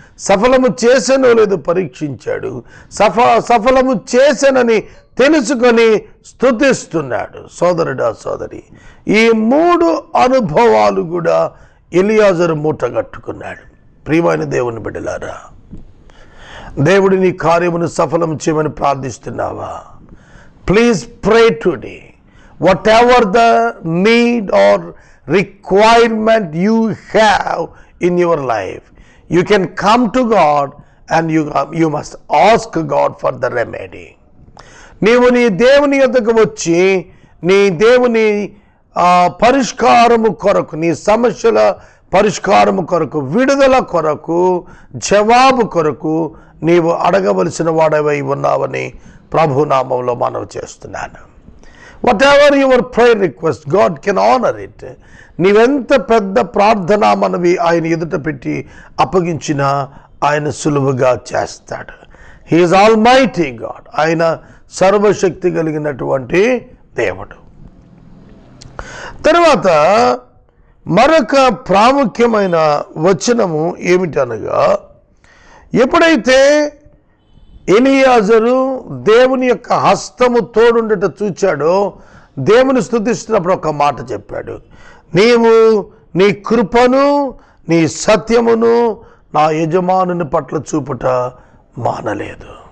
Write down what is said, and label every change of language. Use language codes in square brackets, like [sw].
[te] సఫలము చేసెనో లేదో పరీక్షించాడు. సఫలము చేసెనని తెలుసుకొని స్తుతిస్తున్నాడు. సోదరుడా, సోదరి, ఈ 3 అనుభవాలు కూడా ఎలియాజరు మూటగట్టుకున్నాడు. ప్రియమైన దేవుని బిడ్డలారా, దేవుడి నీ కార్యమును సఫలం చేయమని ప్రార్థిస్తున్నావా? [en] Please pray today. Whatever the need or requirement you have in your life, you can come to God and you must ask God for the remedy. [te] నీవు నీ దేవుని యొద్దకు వచ్చి నీ దేవుని పరిష్కారము కొరకు, నీ సమస్యల పరిష్కారము కొరకు, విడుదల కొరకు, జవాబు కొరకు నీవు అడగవలసిన వాడవై ఉన్నావని ప్రభునామంలో మనవి చేస్తున్నాను. [en] Whatever your prayer request, God can honor it. [te] నీవెంత పెద్ద ప్రార్థన మనవి ఆయన ఎదుట పెట్టి అప్పగించినా ఆయన సులువుగా చేస్తాడు. [en] He is Almighty God. [te] ఆయన సర్వశక్తి కలిగినటువంటి దేవుడు. తర్వాత మరొక ప్రాముఖ్యమైన వచనము ఏమిటనగా, ఎప్పుడైతే ఎలియాజరు దేవుని యొక్క హస్తము తోడుండట చూచాడో, దేవుని స్తుతిస్తున్నప్పుడు ఒక మాట చెప్పాడు, నీవు నీ కృపను నీ సత్యమును నా యజమానుని పట్ల చూపుట మానలేదు.